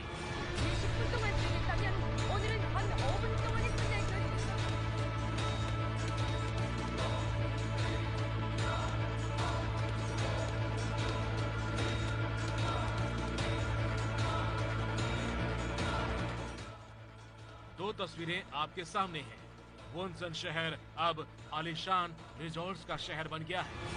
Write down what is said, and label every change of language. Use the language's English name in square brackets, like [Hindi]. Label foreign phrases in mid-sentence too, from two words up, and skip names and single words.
[Korean] 20분 동안 진행했다면 오늘은 한 5분 동안에 끝낼 것입니다. [Hindi] दो तस्वीरें आपके सामने हैं। वोनसन शहर अब आलीशान रिजॉर्ट्स का शहर बन गया है।